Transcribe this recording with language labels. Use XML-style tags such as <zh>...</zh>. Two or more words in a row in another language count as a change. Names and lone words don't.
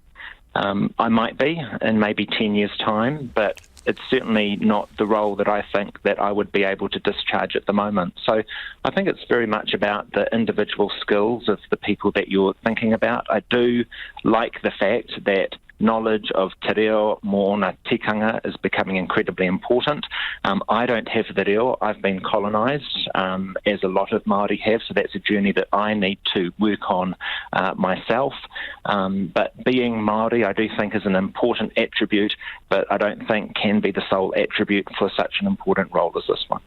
<en>I might be in maybe 10 years' time, but it's certainly not the role that I think that I would be able to discharge at the moment. So I think it's very much about the individual skills of the people that you're thinking about. I do like the fact that knowledge of</en> <mi>te reo mo'ona tikanga</mi> <en>is becoming incredibly important. I don't have the reo. I've been colonised, as a lot of Māori have, so that's a journey that I need to work on myself. But being Māori, I do think, is an important attribute, but I don't think can be the sole attribute for such an important role as this one.</en>